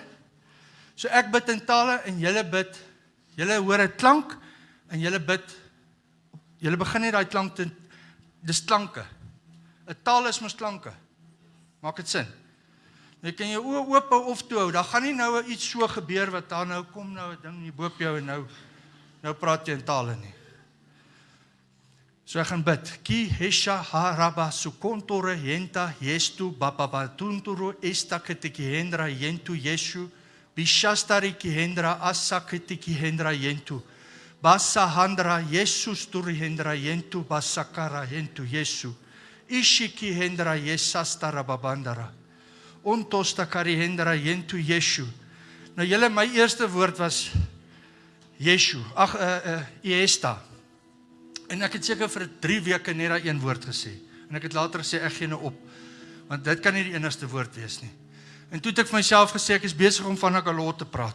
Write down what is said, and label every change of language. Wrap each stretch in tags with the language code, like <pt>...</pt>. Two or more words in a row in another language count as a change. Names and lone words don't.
<af>So ek bid in tale en julle bid, julle hoor 'n klank en julle bid, julle begin net daai klank te, dis klanke. 'n Taal is mos klanke. Maak dit sin? Jy kan jou oë oop hou of toe hou, daar gaan nie nou iets so gebeur wat daar nou kom nou 'n ding hier bo op jou en nou praat jy in tale nie. So ek gaan bid. Ki hesha haraba sukontore yenta yestu bababatunturu estaketiki hendra yentu yeshu bishastari ki hendra asaketiki hendra yentu basa handra yesus turi hendra yentu basakara yentu yesu ishiki hendra yesastara babandara ontostakari hendra yentu yeshu. Nou julle, my eerste woord was Yeshu, Iesta. En ek het seker vir 3 weke net daai een woord gesê. En ek het later gesê, ek gee nou op. Want dit kan nie die enigste woord wees nie. En toe het ek vir myself gesê, ek is besig om van Nakalot te praat.</af>